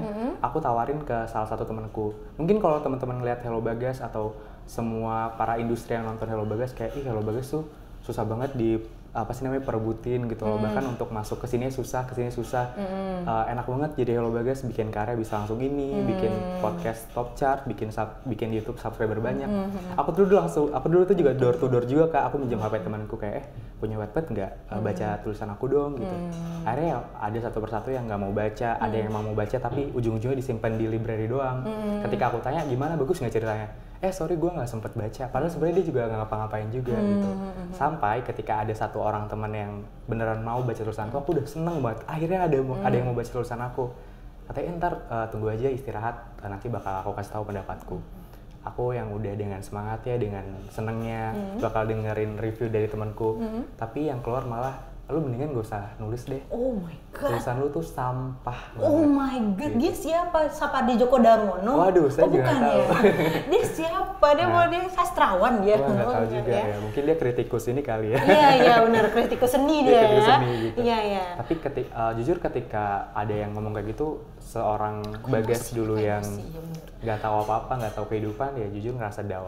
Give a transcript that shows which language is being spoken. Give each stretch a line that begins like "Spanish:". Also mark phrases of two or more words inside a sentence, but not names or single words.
Indonesian: Aku tawarin ke salah satu temanku. Mungkin kalau teman-teman ngeliat Hello Bagas atau semua para industri yang nonton Hello Bagas kayak Hello Bagas tuh susah banget perebutin gitu loh. Bahkan untuk masuk ke sini susah, enak banget jadi Hello Bagas, bikin karya bisa langsung ini, bikin podcast
English: top chart,
Indonesian: bikin YouTube subscriber banyak. Aku dulu tuh juga
English: door to door
Indonesian: juga Kak, aku minjem HP temanku kayak punya Wattpad nggak, baca tulisan aku dong gitu. Akhirnya ada satu persatu yang nggak mau baca, ada yang emang mau baca tapi ujung-ujungnya disimpan di library doang. Ketika aku tanya gimana, bagus nggak ceritanya? Sorry gue nggak sempet baca, padahal sebenarnya dia juga nggak ngapa-ngapain juga gitu. Sampai ketika ada satu orang teman yang beneran mau baca tulisanku, aku udah seneng banget. Akhirnya ada yang mau baca tulisan aku. Katanya ntar tunggu aja istirahat, nanti bakal aku kasih tahu pendapatku. Aku yang udah dengan semangat ya, dengan senengnya bakal dengerin review dari temanku. Tapi yang keluar malah, lu mendingan gak usah nulis deh.
English: Oh my god.
Indonesian: Tulisan lu tuh sampah banget.
English: Oh my god,
Indonesian: gitu. Dia siapa? Sapardi Djoko Darmono? Waduh, saya juga nggak tahu. Ya? Dia siapa? Dia sastrawan dia. Wah, nggak tahu juga ya. Mungkin dia kritikus ini kali ya. Iya benar, kritikus seni dia kritikus ya. Seni, gitu. Iya. Tapi jujur ketika ada yang ngomong kayak gitu, seorang Bagas dulu yang nggak tahu apa-apa, nggak tahu kehidupan, ya jujur ngerasa down.